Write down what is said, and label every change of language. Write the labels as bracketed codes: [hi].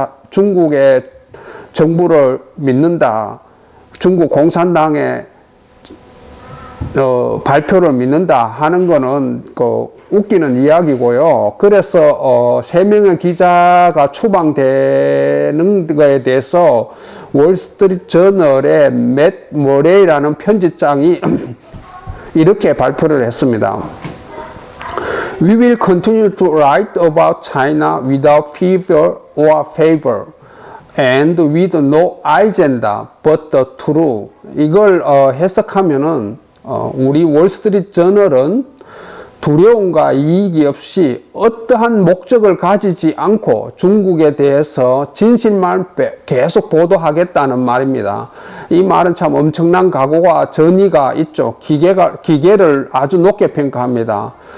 [ko] 중국의 정부를 믿는다, 중국 공산당의 발표를 믿는다 하는 거는 웃기는 이야기고요. 그래서 3명의 기자가 추방되는 거에 대해서 월스트리트 저널의 맷 머레이라는 편집장이 이렇게 발표를 했습니다. [en] We will continue to write about China without fear or favor and with no agenda but the truth. [ko] 이걸 해석하면은 우리 월스트리트 저널은 두려움과 이익이 없이 어떠한 목적을 가지지 않고 중국에 대해서 진실만 계속 보도하겠다는 말입니다. 이 말은 참 엄청난 각오와 전의가 있죠. 기계를 아주 높게 평가합니다.